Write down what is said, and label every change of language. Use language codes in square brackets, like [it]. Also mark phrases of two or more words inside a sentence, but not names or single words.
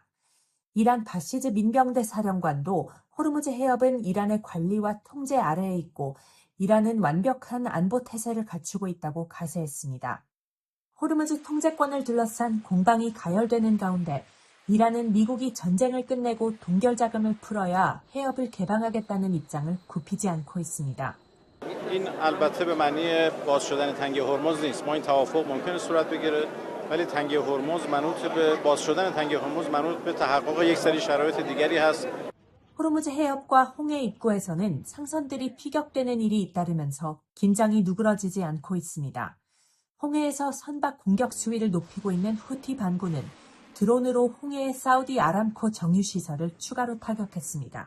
[ko] 이란 바시즈 민병대 사령관도 호르무즈 해협은 이란의 관리와 통제 아래에 있고 이란은 완벽한 안보 태세를 갖추고 있다고 가세했습니다. 호르무즈 통제권을 둘러싼 공방이 가열되는 가운데 이란은 미국이 전쟁을 끝내고 동결 자금을 풀어야 해협을 개방하겠다는 입장을 굽히지 않고 있습니다. [fa] این البته به معنی باز شدن تنگه هرمز نیست. ما این توافق ممکنه صورت بگیره ولی تنگه هرمز منوط به باز شدن تنگه هرمز منوط به تحقق یک سری شرایط دیگری هست. [ko] 호르무즈 해협과 홍해 입구에서는 상선들이 피격되는 일이 잇따르면서 긴장이 누그러지지 않고 있습니다. 홍해에서 선박 공격 수위를 높이고 있는 후티 반군은 드론으로 홍해의 사우디 아람코 정유시설을 추가로 타격했습니다.